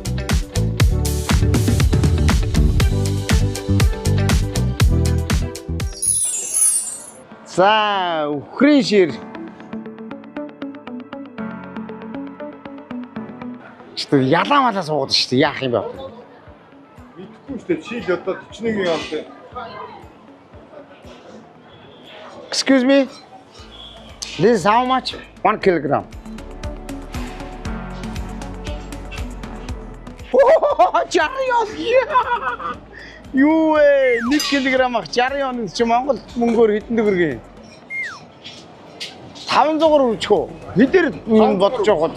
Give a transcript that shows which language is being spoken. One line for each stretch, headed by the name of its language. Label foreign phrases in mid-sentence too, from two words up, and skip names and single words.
Mongolian: За, үхрийн шир. Чи ялаа малаа суугаад шүү дээ. Яах юм бэ? Мэдхгүй шүү дээ. Шил одоо 41 явтай.
English: Excuse me. This is how much? 1 kilogram. Oh, 60.
Mongolian: Юу вэ? 1 кг ах 60 чи Монгол мөнгөөр хэдэн төгрөг? 500-аар үрчих үү? Хэдэр бодож байгаа.